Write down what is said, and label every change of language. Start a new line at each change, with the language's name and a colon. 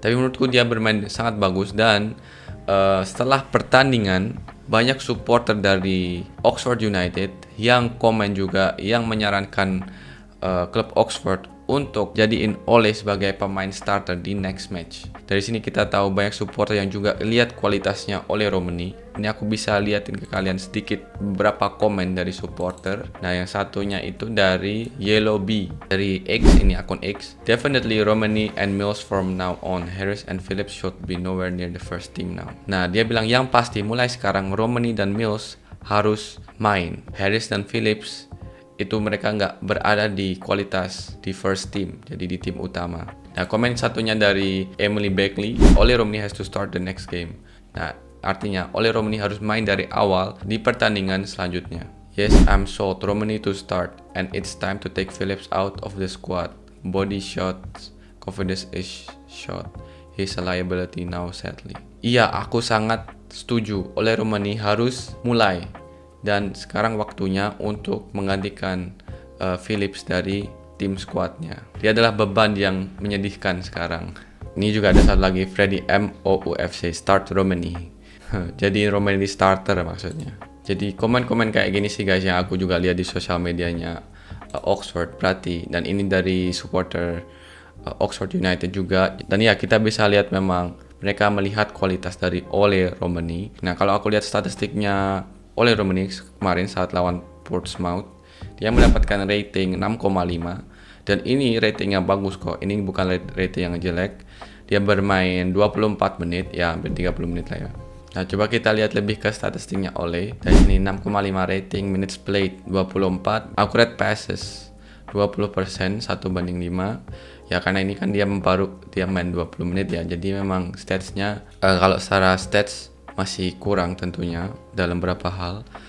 Indonesian: Tapi menurutku dia bermain sangat bagus, dan setelah pertandingan banyak supporter dari Oxford United yang komen juga, yang menyarankan klub Oxford untuk jadiin Ole sebagai pemain starter di
English: next match.
Indonesian: Dari sini kita tahu banyak supporter yang juga lihat kualitasnya Ole Romani. Ini aku bisa liatin ke kalian sedikit beberapa komen dari supporter. Nah, yang satunya itu dari Yellow B, dari X, ini akun X.
English: Definitely Romani and Mills from now on. Harris and Phillips should be nowhere near the first team now.
Indonesian: Nah, dia bilang yang pasti mulai sekarang Romani dan Mills harus main. Harris dan Phillips itu mereka nggak berada di kualitas di first team, jadi di tim utama. Nah, komen satunya dari
English: Emily Beckley, Ole Romani has to start the next game.
Indonesian: Nah, artinya Ole Romani harus main dari awal di pertandingan selanjutnya.
English: Yes, I'm sold Romani to start, and it's time to take Phillips out of the squad. Body shots, confidence is shot. He's a liability now sadly.
Indonesian: Iya, aku sangat setuju. Ole Romani harus mulai. Dan sekarang waktunya untuk menggantikan Phillips dari tim squadnya. Dia adalah beban yang menyedihkan sekarang. Ini juga ada satu lagi, Freddy MOUFC,
English: start Romani.
Indonesian: Jadi Romani starter maksudnya. Jadi komen-komen kayak gini sih guys yang aku juga lihat di sosial medianya Oxford berarti. Dan ini dari supporter Oxford United juga. Dan ya, kita bisa lihat memang mereka melihat kualitas dari Ole Romani. Nah, kalau aku lihat statistiknya Ole Romani kemarin saat lawan Portsmouth, Dia mendapatkan rating 6,5 dan ini rating yang bagus kok. Ini bukan rating yang jelek. Dia bermain 24 menit, ya hampir 30 menit lah ya. Nah, coba kita lihat lebih ke statistiknya Ole. Dan ini
English: 6,5 rating, minutes played 24, accurate passes 20%, 1/5.
Indonesian: Ya karena ini kan dia main 20 menit ya. Jadi memang statsnya kalau secara stats masih kurang tentunya dalam beberapa hal.